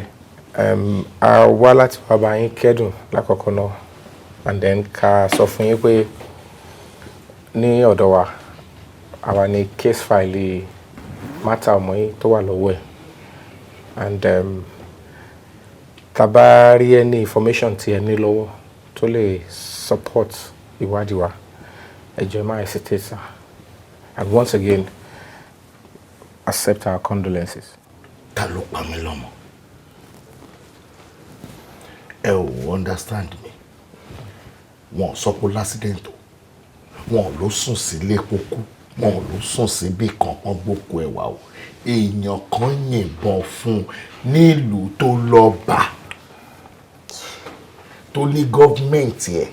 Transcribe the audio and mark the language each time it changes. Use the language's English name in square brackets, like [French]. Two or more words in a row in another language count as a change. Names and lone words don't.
[Yoruba] A wá láti wá bá yín kẹ́dùn lákọ̀ọ́kọ́ náà, [English] and then [Yoruba] ká sọ fún yín pé ní ọ̀dọ̀ wa àwa ní [English] case file matter [Yoruba] ọmọ yín tó wà lọ́wọ́ ẹ̀, and tá bá rí [English] any information [Yoruba] tí ẹ ní lọ́wọ́ tó lè support ìwádìí wa, ẹ jọ̀ọ́ má [English] hesitate, sir. And once again, accept our condolences. [Yoruba] Ta ló pa mí lọ́mọ? Ẹ ò [English] understand me. [Yoruba] Wọ́n sọ pé l'accident o. Wọ́n ló sùn sílé kókó. Wọ́n ló sùn síbí kan wọ́n gbókò ẹ̀wà o. Èèyàn kan yìnbọn fún nílùú tó lọ bá. Tó ní gọ́ọ̀mẹ̀ntì ẹ̀.